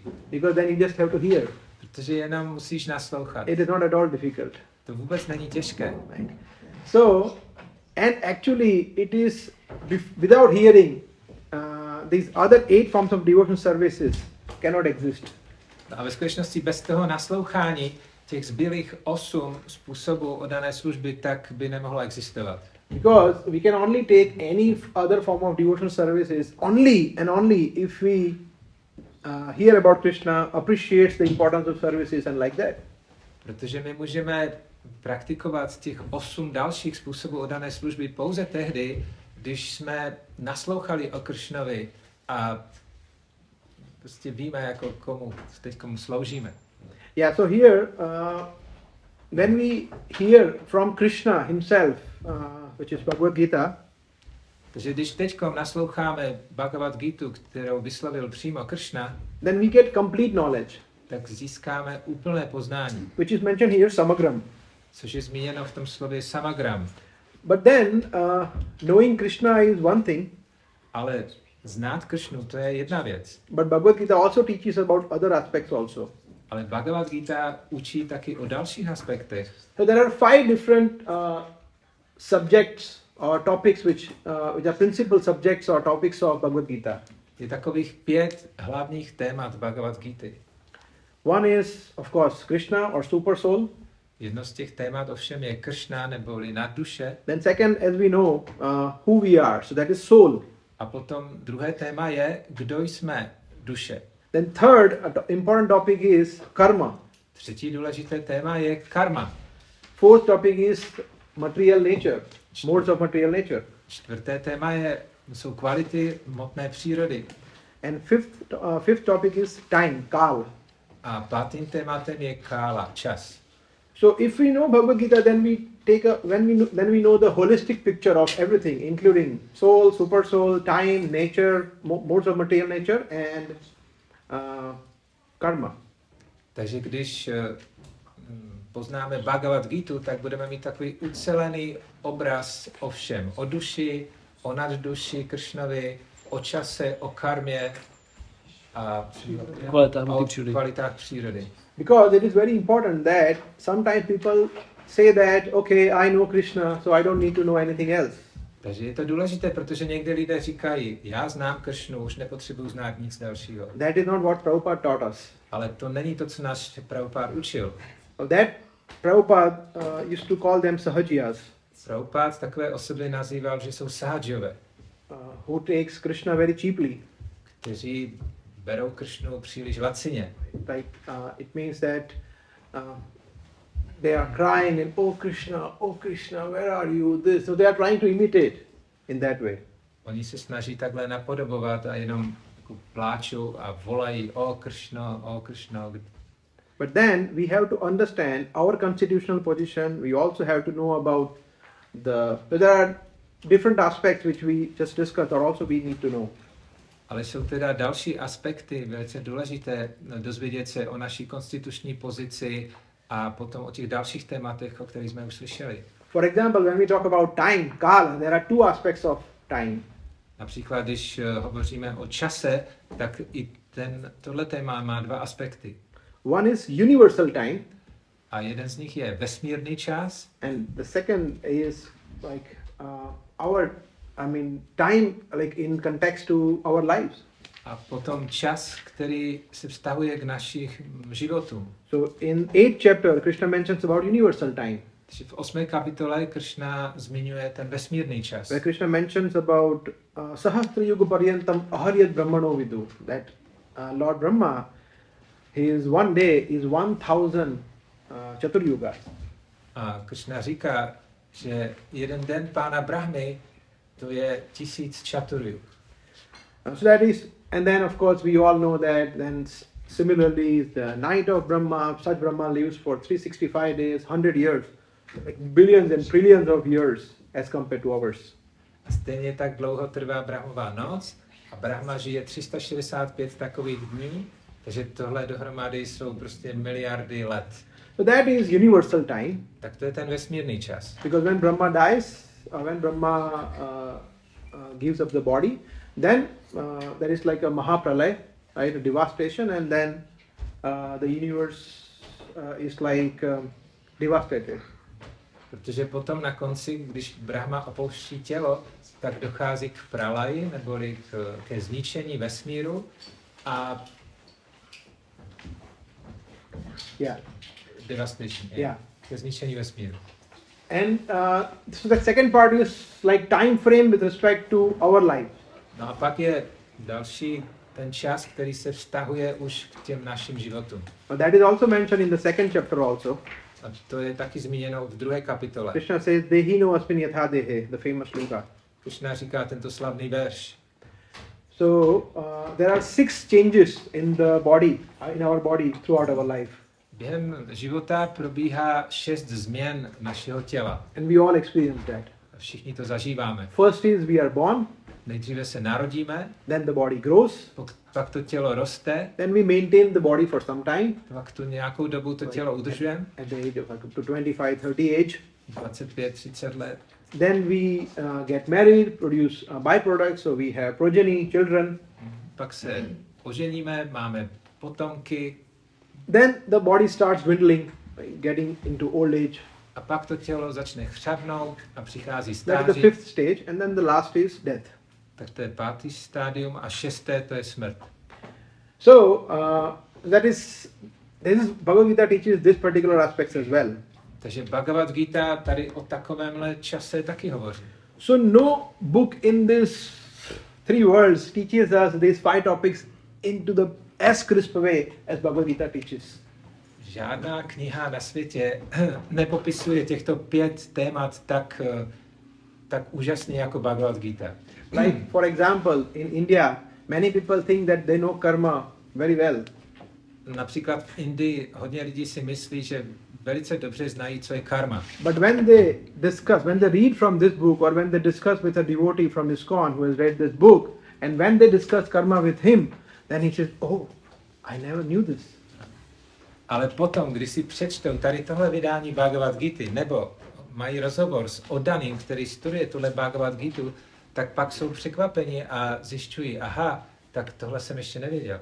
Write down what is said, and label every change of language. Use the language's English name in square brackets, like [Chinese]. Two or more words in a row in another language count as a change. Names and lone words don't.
[English] Because then you just have to hear. [Czech] Protože jenom musíš naslouchat. [English] It is not at all difficult. [Czech] To vůbec není těžké. [English] Right? So, and actually it is without hearing, these other 8 forms of devotional services cannot exist. [Czech] A ve skutečnosti bez toho naslouchání těch zbylých 8 způsobů oddané služby tak by nemohlo existovat. [English] Because we can only take any other form of devotional services only and only if we hear about Krishna, appreciates the importance of services and like that. [Czech] Protože my můžeme praktikovat těch 8 dalších způsobů oddané služby pouze tehdy, když jsme naslouchali o Kršnovi a prostě víme, jako komu sloužíme. [English] Yeah, so here, when we hear from Krishna himself, which is Bhagavad Gita, [Czech] Takže když teďkom nasloucháme Bhagavad Gitu, kterou vyslovil přímo Kršna, [English] then we get complete knowledge, [Czech] tak získáme úplné poznání, [English] which is mentioned here, samagram. [Czech] což je zmíněno v tom slově samagram. [English] But then, knowing Krishna is one thing, [Czech] Ale znát Kršnu, to je jedna věc. [English] but Bhagavad Gita also teaches about other aspects also. [Czech] Ale Bhagavad Gita učí taky o dalších aspektech. [English] So there are 5 different subjects or topics which are principal subjects or topics of Bhagavad Gita. [Czech] Je takových 5 hlavních témat Bhagavad Gity. [English] One is, of course, Krishna or super soul. [Czech] Jedno z těch témat ovšem je Kršna neboli nadduše. [English] Then second, as we know, who we are, so that is soul. [Czech] A potom druhé téma je, kdo jsme, duše. [English] Then third, important topic is karma. [Czech] Třetí důležité téma je karma. [English] Fourth topic is material nature, modes of material nature. [Czech] Čtvrté téma jsou kvality hmotné přírody. [English] And fifth topic is time, kal. [Czech] A pátým tématem je kála, čas. [English] So if we know Bhagavad Gita, then we then we know the holistic picture of everything, including soul, super soul, time, nature, modes of material nature, and karma. [Czech] Takže když poznáme Bhagavad Gitu, tak budeme mít takový ucelený obraz o všem. O duši, o nadduši Kršnovi, o čase, o karmě a o kvalitách přírody. [English] Because it is very important that sometimes people say that, okay, I know Krishna, so I don't need to know anything else. [Czech] Takže je to důležité, protože někdy lidé říkají, já znám Kršnu, už nepotřebuji znát nic dalšího. [English] That is not what Prabhupada taught us. [Czech] Ale to není to, co nás Prabhupada učil. [English] That Prabhupada used to call them sahajiyas. [Czech] Prabhupada takové osoby nazýval, že jsou sahajové. [English] Who takes Krishna very cheaply. [Czech] Kteří berou Kršnu příliš lacině. [English] Like it means that they are crying and oh Krishna, where are you? This, so they are trying to imitate in that way. [Czech] Oni se snaží takhle napodobovat a jenom pláčou a volají o Kršno. [English] But then we have to understand our constitutional position. We also have to know about there are different aspects which we just discussed, or also we need to know. [Czech] Ale jsou teda další aspekty velice důležité dozvědět se o naší konstituční pozici a potom o těch dalších tématech, o kterých jsme už slyšeli. [English] For example, when we talk about time, kala, there are 2 aspects of time. [Czech] Například, když hovoříme o čase, tak i tohle téma má 2 aspekty. [English] One is universal time. [Czech] A jeden z nich je vesmírný čas. [English] And the second is like time like in context to our lives. [Czech] A potom čas, který se vztahuje k našich životům. [English] So in 8th chapter, Krishna mentions about universal time. [Czech] V 8. kapitole Krishna zmiňuje ten vesmírný čas. [English] Where Krishna mentions about [Sanskrit] Sahasra Yuga Paryantam Aharyat Brahmano Vidu. [English] That Lord Brahma one day is 1000 Chaturyugas. [Czech] A Krishna říká, že jeden den pána Brahmy to je 1000 čaturyug. [English] So that is, and then of course we all know that then similarly the night of Brahma, such Brahma lives for 365 days, 100 years, like billions and trillions of years as compared to ours. [Czech] A stejně tak dlouho trvá Brahmová noc a Brahma žije 365 takových dní, takže tohle dohromady jsou prostě miliardy let. [English] So that is universal time. [Czech] Tak to je ten vesmírný čas. [English] Because when Brahma dies, when Brahma gives up the body, then there is like a Mahapralay, right, a devastation, and then the universe is like devastated. [Czech] Protože potom na konci, když Brahma opouští tělo, tak dochází k pralaji, neboli ke zničení vesmíru a devastation, ke zničení vesmíru. [English] And so the second part is like time frame with respect to our life. [Czech] No a pak je další ten čas, který se vztahuje už k těm našim životům. [English] That is also mentioned in the second chapter also. [Czech] A to je taky zmíněno v 2. kapitole. [English] Krishna says, [Sanskrit] Dehino asmin yatha dehe, [English] the famous sloka. [Czech] Krishna říká tento slavný verš. [English] So there are 6 changes in the body, in our body throughout our life. [Czech] Během života probíhá 6 změn našeho těla. [English] And we all experience that. [Czech] Všichni to zažíváme. [English] First is we are born. [Czech] Nejdříve se narodíme, [English] Then the body grows. [Czech] pak to tělo roste, [English] Then we maintain the body for some time. [Czech] pak tu nějakou dobu to tělo udržujeme, [English] At the age of up to 25, 30 age. [Czech] 25, 30 let. [English] Then we get married, produce byproducts, so we have progeny, children. [Czech] Pak se oženíme, máme potomky. [English] Then the body starts dwindling, getting into old age. [Czech] A pak to tělo začne chřadnout a přichází [English] That's the [Czech] stáří. [English] 5th stage, and then the last is death. [Czech] Tak to je 5. stádium a 6. to je smrt. [English] So that is Bhagavad Gita teaches this particular aspects as well. [Czech] Takže Bhagavad Gita tady o takovémhle čase taky hovoří. [English] So no book in this 3 worlds teaches us these 5 topics into the as crisp way as Bhagavad Gita teaches. [Czech] Žádná kniha na světě nepopisuje těchto 5 témat tak úžasně jako Bhagavad Gita. [English] Like for example, in India, many people think that they know karma very well. [Czech] Například v Indii hodně lidí si myslí, že velice dobře znají, co je karma. [English] But when they read from this book, or when they discuss with a devotee from ISKCON who has read this book, and when they discuss karma with him, then he says, "Oh, I never knew this." [Czech] Ale potom, když si přečtou tady tohle vydání Bhagavad Gity, nebo mají rozhovor s oddaným, který studuje tuhle Bhagavad Gitu, tak pak jsou překvapeni a zjišťují, aha, tak tohle jsem ještě nevěděl.